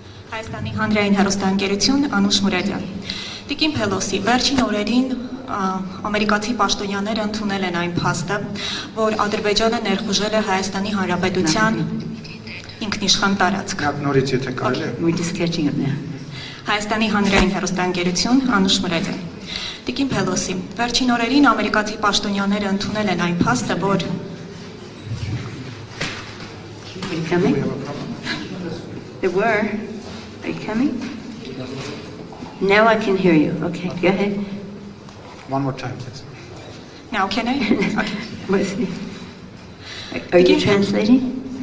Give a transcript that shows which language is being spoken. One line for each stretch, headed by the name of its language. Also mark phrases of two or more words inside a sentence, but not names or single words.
Armenian: Հայաստանի հանրային հեռուստաընկերություն Անուշ Մուրադյան։ Տիկին Փելոսի, վերջին օրերին ամերիկացի պաշտոնյաները ընդունել են այն փաստը, որ Ադրբեջանը ներխուժել է Հայաստանի Հանրապետության ինքնիշխան տարածք։ Նորից եթե կարելի է։
English: We're just catching up now.
Armenian: Հայաստանի հանրային հեռուստաընկերություն Անուշ Մուրադյան։ Տիկին Փելոսի, վերջին օրերին ամերիկացի պաշտոնյաները ընդունել են այն փաստը, որ
English: Are you coming? They were. Are you coming? Now I can hear you. Okay, go ahead. One more time, please. Now can I? Okay. What's it? Are you translating?